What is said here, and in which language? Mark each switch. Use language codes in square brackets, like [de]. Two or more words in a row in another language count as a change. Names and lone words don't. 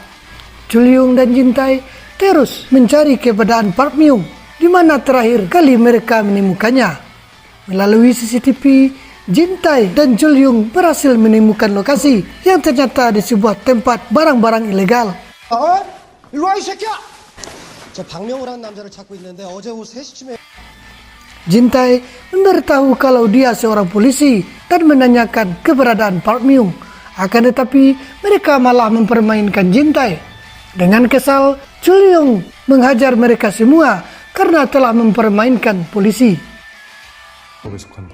[id] Chulyong dan Jintai terus mencari keberadaan Park Myung, di mana terakhir kali mereka menemukannya. Melalui CCTV, Jintai dan Chulyong berhasil menemukan lokasi yang ternyata di sebuah tempat barang-barang ilegal. [ko] 일로 와 이 새끼야! 저 박명우라는 남자를 찾고 있는데 어제 오후 3시쯤에 [id] Jintai memberitahu kalau dia seorang polisi dan menanyakan keberadaan Park Myung. Akan tetapi mereka malah mempermainkan Jintai. Dengan kesal, Chulyong menghajar mereka semua karena telah mempermainkan polisi. [ko] 속한다.